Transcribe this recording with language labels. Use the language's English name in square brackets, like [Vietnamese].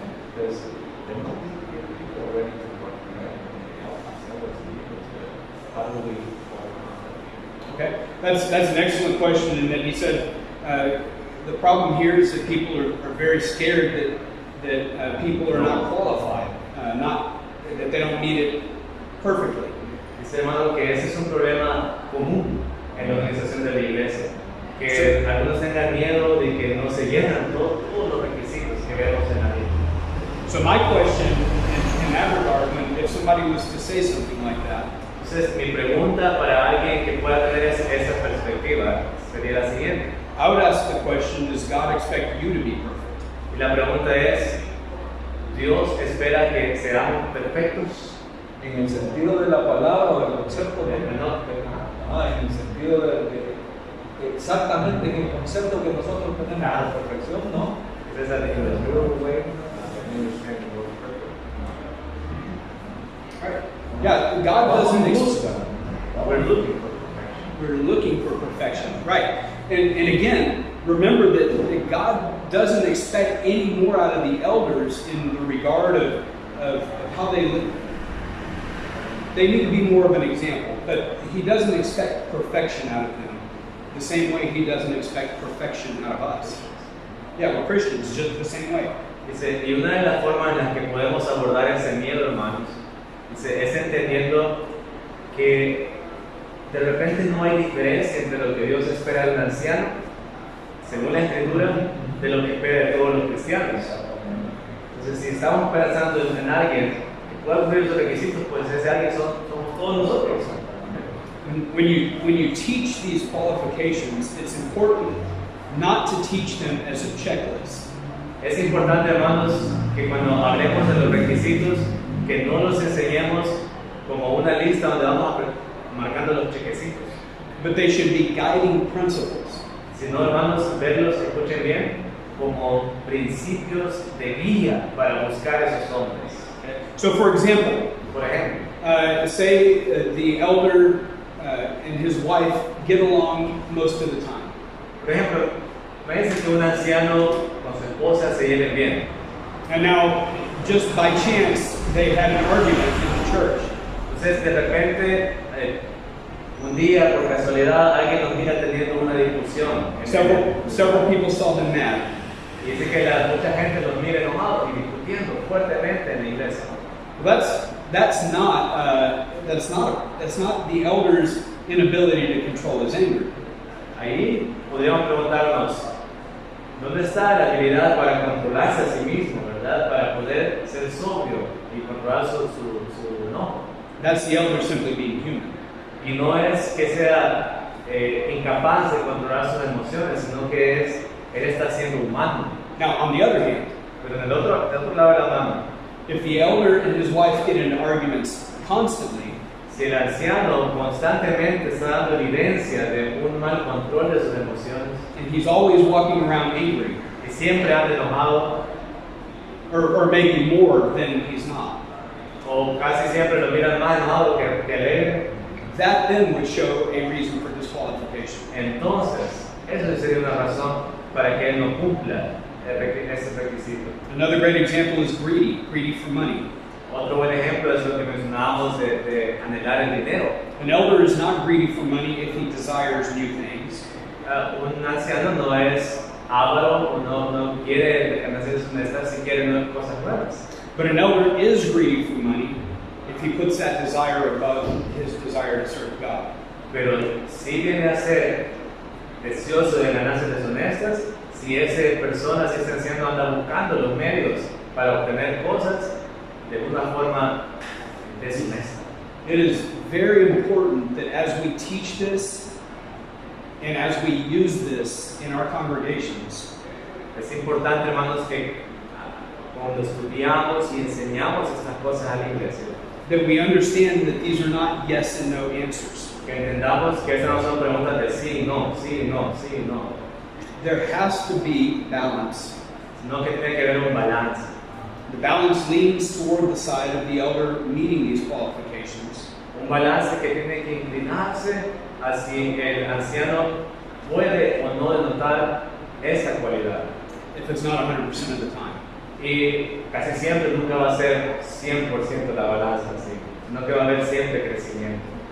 [English] Because there must be people ready to work together and help ourselves to be able to. How do we overcome that fear? Okay, that's an excellent question. And then he said the problem here is that people are very scared that people are not qualified, that they don't meet it perfectly. [Spanish] Dice hermano que ese es un problema común en la organización de la iglesia, que algunos tengan miedo de que no se llenan todos los requisitos que vemos en la Biblia. [English] So my question in that regard, if somebody was to say something like that, [Spanish] Entonces mi pregunta para alguien que pueda tener esa perspectiva sería la siguiente. [English] I would ask the question, does God expect you to be perfect? [Spanish] Y la pregunta es, ¿Dios espera que seamos perfectos? En el sentido de la palabra o del concepto de No. en el sentido de exactamente en el concepto que nosotros tenemos de perfección, ¿no? [English] It says that in the real way, we understand the word perfect. Yeah, God doesn't expect. We're looking for perfection. We're looking for perfection, right? And again, remember that God doesn't expect any more out of the elders in the regard of how they live. They need to be more of an example, but He doesn't expect perfection out of them the same way He doesn't expect perfection out of us. Yeah, we're Christians just the same way. [Spanish] Dice, y una de las formas en las que podemos abordar ese miedo, hermanos, dice, es entendiendo que de repente no hay diferencia entre lo que Dios espera del anciano, según la Escritura, de lo que espera de todos los cristianos. Entonces, si estamos pensando en alguien que pueda cumplir esos requisitos, pues ese alguien somos todos nosotros. [English] When you teach these qualifications, it's important not to teach them as a checklist. [Spanish] Es importante, hermanos, que cuando hablemos de los requisitos, que no los enseñemos como una lista donde vamos marcando los chequecitos. [English] But they should be guiding principles. [Spanish] Sino, hermanos, verlos, escuchen bien, como principios de guía para buscar esos hombres. [English] So, for example, [Spanish] Por ejemplo, [English] say the elder and his wife get along most of the time. [Spanish] por ejemplo, imagínense que un anciano con su esposa se lleven bien. [English] And now, just by chance, they had an argument in the church. [Spanish] Entonces, de repente, un día, por casualidad, alguien nos mira teniendo una discusión. [English] Several people saw them mad. [Spanish] Y dice que mucha gente los mira enojados y discutiendo fuertemente en la iglesia. [English] Well, that's not the elder's inability to control his anger. [Spanish] Ahí podríamos preguntarnos, ¿dónde está la habilidad para controlarse a sí mismo, verdad? Para poder ser sobrio y controlar su enojo. [English] That's the elder simply being human. [Spanish] Y no es que sea incapaz de controlar sus emociones, sino que él está siendo humano. [English] Now, on the other hand, [Spanish] Pero en el otro lado de la mano, [English] If the elder and his wife get into arguments constantly, [Spanish] Si el anciano constantemente está dando evidencia de un mal control de sus emociones [English] and he's always walking around angry, [Spanish] y siempre anda enojado [English] or maybe more than he's not, [Spanish] o casi siempre lo miran más enojado que alegre, [English] that then would show a reason for disqualification. [Spanish] entonces eso sería una razón para que él no cumpla ese requisito. [English] Another great example is greedy for money. [Spanish] Otro buen ejemplo es lo que mencionábamos de anhelar el dinero. [English] An elder is not greedy for money if he desires new things. [Spanish] Un anciano no es avaro o no quiere hacer sus metas si quiere nuevas cosas nuevas. [English] But an elder is greedy for money if he puts that desire above his desire to serve God. [Spanish] Pero sí viene a ser deseoso de ganancias deshonestas si esa persona, si ese anciano anda buscando los medios para obtener cosas de una forma deshonesta. [English] It is very important that as we teach this and as we use this in our congregations, [Spanish] Es importante, hermanos, que cuando estudiamos y enseñamos estas cosas a la iglesia, [English] that we understand that these are not yes and no answers. [Spanish] que entendamos que estas no son preguntas de sí, no, sí, no, sí, no, [English] There has to be balance. [Spanish] sino que tiene que haber un balance. [English] The balance leans toward the side of the elder meeting these qualifications. [Spanish] Un balance que tiene que inclinarse hacia el anciano puede o no denotar esa cualidad. [English] If it's not 100% of the time. [Spanish] Y casi siempre nunca va a ser 100% la balanza así, sino que va a haber siempre crecimiento.